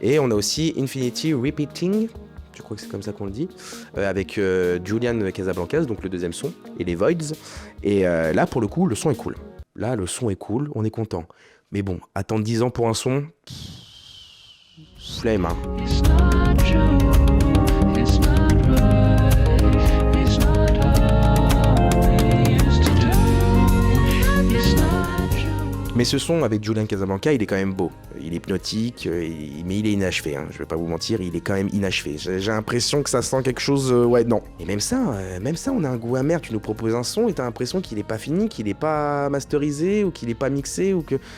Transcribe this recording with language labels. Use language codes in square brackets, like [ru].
[fr] Et on a aussi Infinity Repeating, je crois que c'est comme ça qu'on le dit, avec Julian Casablancas, donc le deuxième son, et les Voids. Et là, pour le coup, le son est cool. Là, le son est cool, on est content. Mais bon, attendre 10 ans pour un son, flemme, hein. [en] It's not true, it's not right, it's not how we used to do. It's not true. [fr] Mais ce son avec Julian Casablancas, il est quand même beau. Il est hypnotique, mais il est inachevé. Je vais pas vous mentir, il est quand même inachevé. J'ai l'impression que ça sent quelque chose... ouais, non. Et même ça, on a un goût amer. Tu nous proposes un son et t'as l'impression qu'il est pas fini, qu'il est pas masterisé, ou qu'il est pas mixé, ou que...